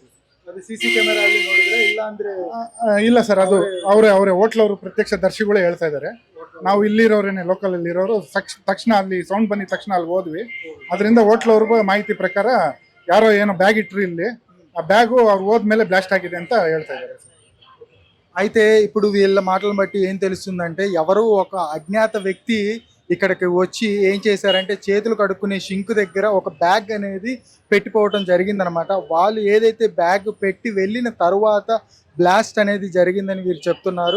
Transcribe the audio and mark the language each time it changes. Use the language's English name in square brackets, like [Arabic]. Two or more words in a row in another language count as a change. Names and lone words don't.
[Kannada] ಅದು [English] CC camera [Kannada] ಅಲ್ಲಿ ನೋಡಿದ್ರೆ ಇಲ್ಲ ಅಂದ್ರೆ? ಇಲ್ಲ ಸರ್, ಅದು ಅವರೇ ಹೋಟ್ಲ್ ಅವರು ಪ್ರತ್ಯಕ್ಷ ದರ್ಶಿಗಳೇ ಹೇಳ್ತಾ ಇದ್ದಾರೆ. ನಾವು ಇಲ್ಲಿರೋರೇನೆ, ಲೋಕಲ್ ಇಲ್ಲಿರೋರು ತಕ್ಷಣ ಅಲ್ಲಿ ಸೌಂಡ್ ಬಂದಿದ ತಕ್ಷಣ ಅಲ್ಲಿ ಹೋದ್ವಿ. ಅದರಿಂದ ಹೋಟ್ಲ್ ಅವ್ರಿಗೂ ಮಾಹಿತಿ ಪ್ರಕಾರ ಯಾರೋ ಏನೋ ಬ್ಯಾಗ್ ಇಟ್ರಿ ಇಲ್ಲಿ, ಆ బ్యాగు ಅವ್ರು ಹೋದ್ಮೇಲೆ బ్లాస్ట్ ఆಗಿದೆ ಅಂತ ಹೇಳ್ತಾ ఇದ್ದಾರೆ. [Telugu] అయితే ఇప్పుడు వీళ్ళ మాటలను బట్టి ఏం తెలుస్తుందంటే ఎవరో ఒక అజ్ఞాత వ్యక్తి ఇక్కడికి వచ్చి ఏం చేశారంటే చేతులు కడుక్కునే షింక్ దగ్గర ఒక బ్యాగ్ అనేది పెట్టిపోవడం జరిగిందనమాట. వాళ్ళు ఏదైతే బ్యాగ్ పెట్టి వెళ్ళిన తరువాత బ్లాస్ట్ అనేది జరిగిందని వీరు చెప్తున్నారు.